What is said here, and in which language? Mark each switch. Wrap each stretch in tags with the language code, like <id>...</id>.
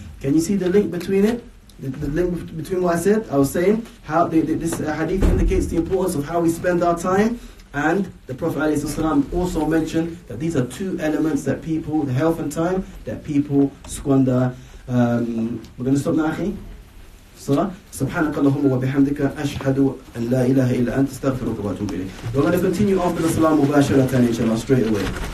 <en>Can you see the link between it? The link between what I said? I was saying how this hadith indicates the importance of how we spend our time, and the Prophet ﷺ also mentioned that these are two elements that people, the health and time, that people squander. We're going to stop now, akhi.</en> <ar>سبحانك اللهم وبحمدك أشهد أن لا إله إلا أنت أستغفرك وأتوب إليك.</ar> <en>We're going to continue after the salam mubasharatan inshallah, straight away.</en>